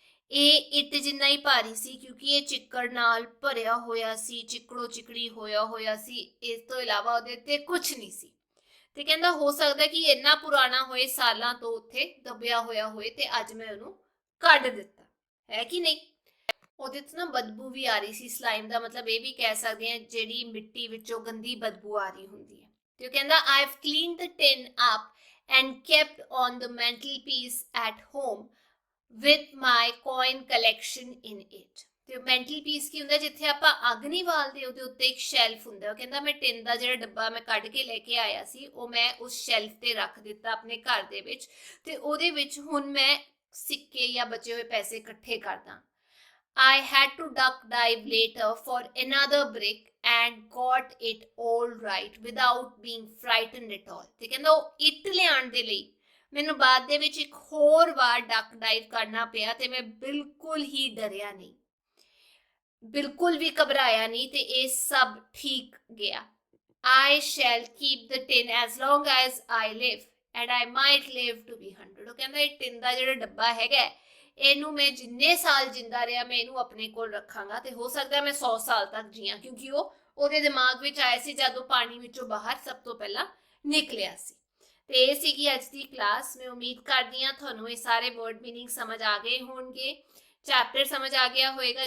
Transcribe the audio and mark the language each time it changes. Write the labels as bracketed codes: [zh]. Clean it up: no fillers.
[pa] ਇਹ ਇੱਟ ਜਿੰਨਾ ਹੀ ਭਾਰੀ ਸੀ ਕਿਉਂਕਿ ਇਹ ਚਿੱਕੜ ਨਾਲ ਭਰਿਆ ਹੋਇਆ ਸੀ, ਚਿੱਕੜੋ ਚਿੱਕੜੀ ਹੋਇਆ ਸੀ, ਇਸ ਤੋਂ ਇਲਾਵਾ ਉਹਦੇ ਤੇ ਕੁਝ ਨਹੀਂ ਸੀ। ਤੇ ਕਹਿੰਦਾ ਹੋ ਸਕਦਾ ਕਿ ਇੰਨਾ ਪੁਰਾਣਾ ਹੋਏ, ਸਾਲਾਂ ਤੋਂ ਉੱਥੇ ਦਬਿਆ ਹੋਇਆ ਹੋਏ ਤੇ ਅੱਜ ਮੈਂ ਉਹਨੂੰ ਕੱਢ ਦਿੱਤਾ, ਹੈ ਕਿ ਨਹੀਂ। ਉਹਦੇ ਤੋਂ ਨਾ ਬਦਬੂ ਵੀ ਆ ਰਹੀ ਸੀ ਸਲਾਈਮ ਦਾ, ਮਤਲਬ ਇਹ ਵੀ ਕਹਿ ਸਕਦੇ ਹਾਂ ਜਿਹੜੀ ਮਿੱਟੀ ਵਿੱਚੋਂ ਗੰਦੀ ਬਦਬੂ ਆ ਰਹੀ ਹੁੰਦੀ ਹੈ। ਤੇ ਉਹ ਕਹਿੰਦਾ [en] I have cleaned the tin up and kept on the mantelpiece at home with my coin collection in it। [pa] ਤੇ ਮੈਂਟਲ ਪੀਸ ਕੀ ਹੁੰਦਾ, ਜਿੱਥੇ ਆਪਾਂ ਅੱਗ ਨਹੀਂ ਬਾਲਦੇ ਉਹਦੇ ਉੱਤੇ ਇੱਕ ਸ਼ੈਲਫ ਹੁੰਦਾ। ਉਹ ਕਹਿੰਦਾ ਮੈਂ ਟਿਨ ਦਾ ਜਿਹੜਾ ਡੱਬਾ ਮੈਂ ਕੱਢ ਕੇ ਲੈ ਕੇ ਆਇਆ ਸੀ ਉਹ ਮੈਂ ਉਸ ਸ਼ੈਲਫ ਤੇ ਰੱਖ ਦਿੱਤਾ ਆਪਣੇ ਘਰ ਦੇ ਵਿੱਚ ਤੇ ਉਹਦੇ ਵਿੱਚ ਹੁਣ ਮੈਂ ਸਿੱਕੇ ਜਾਂ ਬਚੇ ਹੋਏ ਪੈਸੇ ਇਕੱਠੇ ਕਰਦਾ। [en] I had to duck dive later for another brick and got it all right without being frightened at all। [pa] ਤੇ ਕਹਿੰਦਾ ਉਹ ਇੱਟ ਲਿਆਉਣ ਦੇ ਲਈ ਮੈਨੂੰ ਬਾਅਦ ਦੇ ਵਿੱਚ ਇੱਕ ਹੋਰ ਵਾਰ ਡਕ ਡਾਈਵ ਕਰਨਾ ਪਿਆ ਤੇ ਮੈਂ ਬਿਲਕੁਲ ਹੀ ਡਰਿਆ ਨਹੀਂ, ਬਿਲਕੁਲ ਵੀ ਘਬਰਾਇਆ ਨਹੀਂ ਤੇ ਇਹ ਸਭ ਠੀਕ ਗਿਆ। [en] I shall keep the tin as long as I live and I might live to be 100। [pa] ਉਹ ਕਹਿੰਦਾ ਇਹ ਟਿਨ ਦਾ ਜਿਹੜਾ ਡੱਬਾ ਹੈਗਾ ਇਹਨੂੰ ਮੈਂ ਜਿੰਨੇ ਸਾਲ ਜਿੰਦਾ ਰਿਹਾ ਮੈਂ ਇਹਨੂੰ ਆਪਣੇ ਕੋਲ ਰੱਖਾਂਗਾ ਤੇ ਹੋ ਸਕਦਾ ਮੈਂ 100 ਸਾਲ ਤੱਕ ਜੀਆਂ, ਕਿਉਂਕਿ ਉਹਦੇ ਦਿਮਾਗ ਵਿੱਚ ਆਇਆ ਸੀ ਜਦੋਂ ਪਾਣੀ ਵਿੱਚੋਂ ਬਾਹਰ ਸਭ ਤੋਂ ਪਹਿਲਾਂ ਨਿਕਲਿਆ ਸੀ। ਤੇ ਇਹ ਸੀਗੀ ਅੱਜ ਦੀ ਕਲਾਸ। ਮੈਂ ਉਮੀਦ ਕਰਦੀ ਹਾਂ ਤੁਹਾਨੂੰ ਇਹ ਸਾਰੇ ਵਰਡ ਮੀਨਿੰਗ ਸਮਝ ਆ ਗਏ ਹੋਣਗੇ, ਚੈਪਟਰ ਸਮਝ ਆ ਗਿਆ ਹੋਏਗਾ।